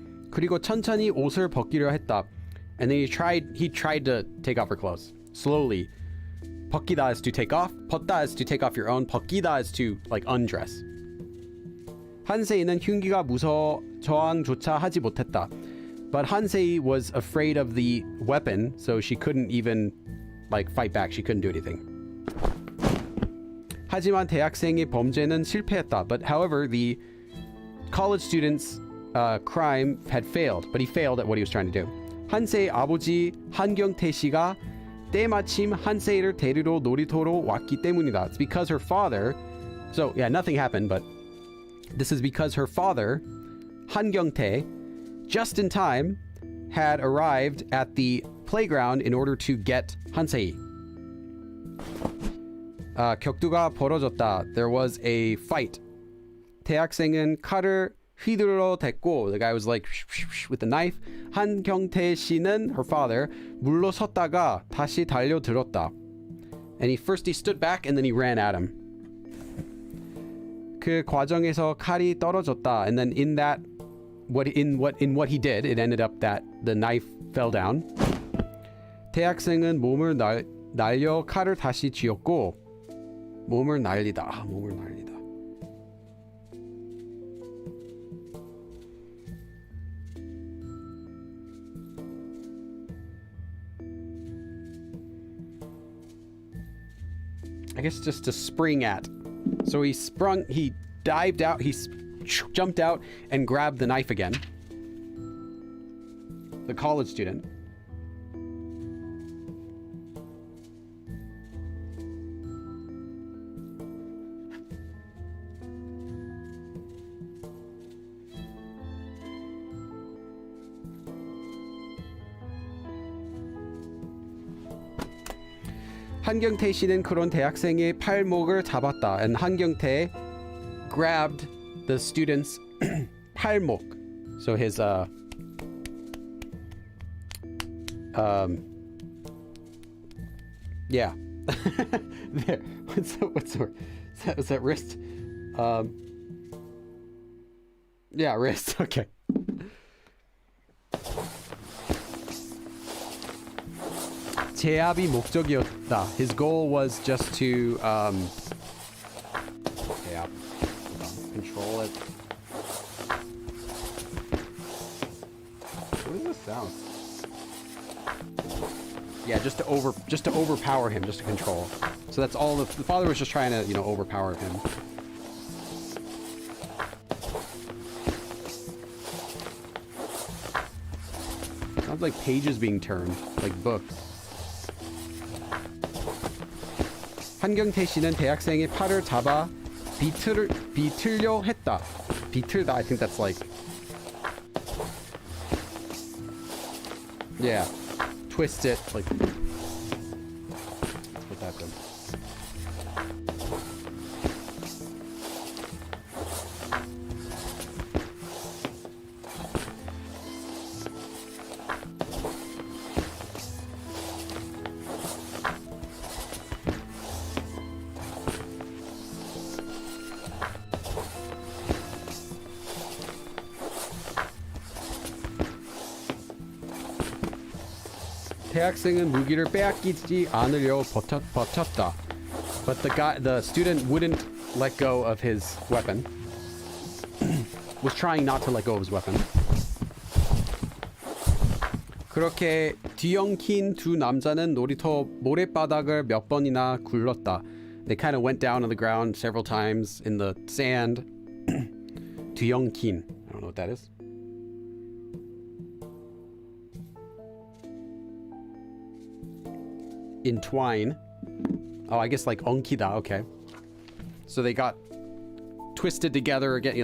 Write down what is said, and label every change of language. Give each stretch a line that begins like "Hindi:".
Korean: 그리고 천천히 옷을 벗기려 했다.
English: And then he tried to take off her clothes slowly. 벗기다 is to take off. 벗다 is to take off your own. 벗기다 is to undress.
Korean: 한세이는 흉기가 무서워 저항조차 하지 못했다.
English: But Hansei was afraid of the weapon, so she couldn't even fight back. She couldn't do anything.
Korean: 하지만 대학생의 범죄는 실패했다.
English: But however, the college student's crime had failed, but he failed at what he was trying to do.
Korean: 한세의 아버지 한경태 씨가 때마침 한세이를 데리러 놀이터로 왔기 때문이다.
English: It's because her father, so yeah, nothing happened, but this is because her father, 한경태, just in time, had arrived at the playground in order to get 한세이.
Korean: 격투가 벌어졌다.
English: There was a fight.
Korean: 대학생은 칼을 휘둘러 댔고,
English: the guy was like with the knife.
Korean: 한경태 씨는,
English: her father,
Korean: 물러섰다가 다시 달려들었다.
English: And he stood back and then he ran at him.
Korean: 그 과정에서 칼이 떨어졌다.
English: And then in what he did, it ended up that the knife fell down.
Korean: 대학생은 몸을 날려 칼을 다시 쥐었고, 몸을 날리다.
English: I guess just to spring at. So he dived out, he jumped out and grabbed the knife again. The college student.
Korean: 한경태 씨는 그런 대학생의 팔목을 잡았다.
English: And 한경태 grabbed the student's 팔목. So his yeah. There. What's the word? Was that wrist? Yeah, wrist. Okay.
Korean: 제압이 목적이었다.
English: His goal was just to 제압. Control it. What is this sound? Yeah, just to overpower him, just to control. So that's all the father was just trying to, overpower him. Sounds like pages being turned, like books.
Korean: 한경태 씨는 대학생의 팔을 잡아 비틀려 했다.
English: 비틀다, I think that's like, yeah, twist it, like, that's what that does.
Korean: 대학생은 무기를 빼앗기지 않으려 버텼다.
English: But the student wouldn't let go of his weapon. Was trying not to let go of his weapon.
Korean: 그렇게 뒤엉킨 두 남자는 놀이터 모래바닥을 몇 번이나 굴렀다.
English: They kind of went down on the ground several times in the sand. 뒤엉킨. I don't know what that is. Entwine. Oh, I guess like 엉키다. Okay. So they got twisted together again.